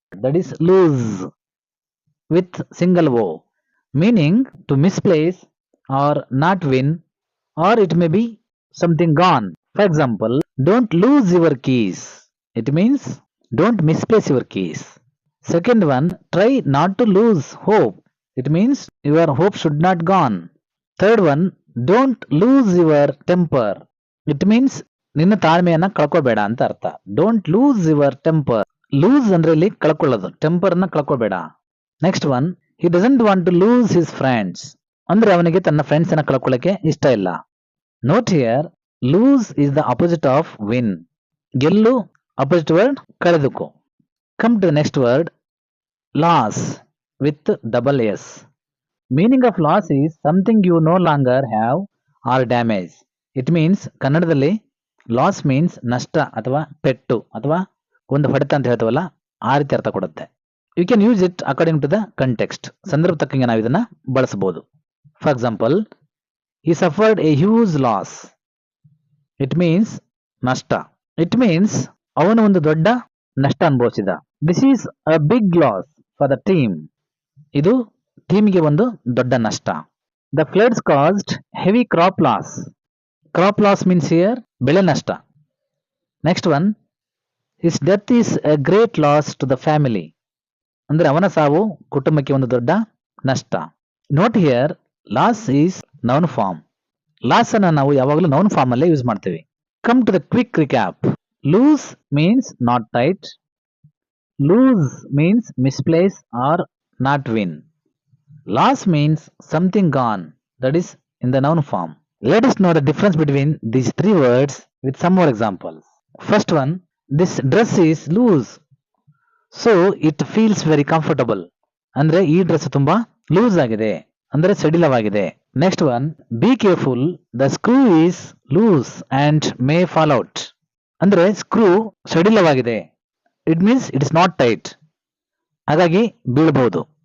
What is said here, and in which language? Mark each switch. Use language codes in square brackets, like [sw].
[en] That is lose with single O, meaning to misplace or not win, or it may be something gone. For example, don't lose your keys. It means don't misplace your keys. Second one, try not to lose hope. It means your hope should not gone. Third one, don't lose your temper. It means [kn] ನಿನ್ನ ತಾಳ್ಮೆಯನ್ನ ಕಳ್ಕೋಬೇಡ ಅಂತ ಅರ್ಥ. [en] Don't lose your temper. [kn] Loose ಅಂದ್ರೆ ಇಲ್ಲಿ ಕಳ್ಕೊಳ್ಳೋದು, ಟೆಂಪರ್ನ ಕಳ್ಕೋಬೇಡ. [en] Next one, he doesn't want to lose his friends. [kn] ಅಂದ್ರೆ ಅವನಿಗೆ ತನ್ನ friends ಅನ್ನ ಕಳ್ಕೊಳ್ಳಕ್ಕೆ ಇಷ್ಟ ಇಲ್ಲ. [en] Note here, lose is the opposite of win. [kn] ಗೆಲ್ಲು opposite word ಕಳೆದುಕೋ. [en] Come to next word, loss with double S. Meaning of loss is something you no longer have or damage. It means [kn] ಕನ್ನಡದಲ್ಲಿ loss means ನಷ್ಟ ಅಥವಾ ಪೆಟ್ಟು ಅಥವಾ ಒಂದು ಹೊಡೆತ ಅಂತ ಹೇಳ್ತೀವಲ್ಲ, ಆ ರೀತಿ ಅರ್ಥ ಕೊಡುತ್ತೆ. [en] You can use it according to the context. [kn] ಸಂದರ್ಭ ತಕ್ಕಂಗೆ ನಾವು ಇದನ್ನ ಬಳಸಬಹುದು. [en] For example, he suffered a huge loss. It means ನಷ್ಟ. It means [kn] ಅವನು ಒಂದು ದೊಡ್ಡ ನಷ್ಟ ಅನುಭವಿಸಿದ. [en] This is a big loss for the team. [kn] ಇದು ಟೀಮಿಗೆ ಒಂದು ದೊಡ್ಡ ನಷ್ಟ. [en] The floods caused heavy crop loss. Crop loss means here [kn] ಬೆಳೆ ನಷ್ಟ. [en] Next one, his death is a great loss to the family. [kn] ಅಂದ್ರೆ ಅವನ ಸಾವು ಕುಟುಂಬಕ್ಕೆ ಒಂದು ದೊಡ್ಡ ನಷ್ಟ. [en] Note here, loss is noun form. [kn] Loss ಅನ್ನ ನಾವು ಯಾವಾಗಲೂ ನೌನ್ ಫಾರ್ಮ್ ಅಲ್ಲೇ ಯೂಸ್ ಮಾಡ್ತೀವಿ. [en] Come to the quick recap. Lose means not tight. Lose means misplace or not win. Loss means something gone. That is in the noun form. Let us know the difference between these three words with some more examples. First one, this dress is loose, so it feels very comfortable. [kn] ಅಂದ್ರೆ ಈ dress ತುಂಬಾ loose ಆಗಿದೆ, ಅಂದ್ರೆ ಸಡಿಲವಾಗಿದೆ. [en] Next one, be careful, the screw is loose and may fall out. [kn] ಅಂದ್ರೆ screw ಸಡಿಲವಾಗಿದೆ, [en] it means it is not tight, [kn] ಹಾಗಾಗಿ ಬೀಳಬಹುದು.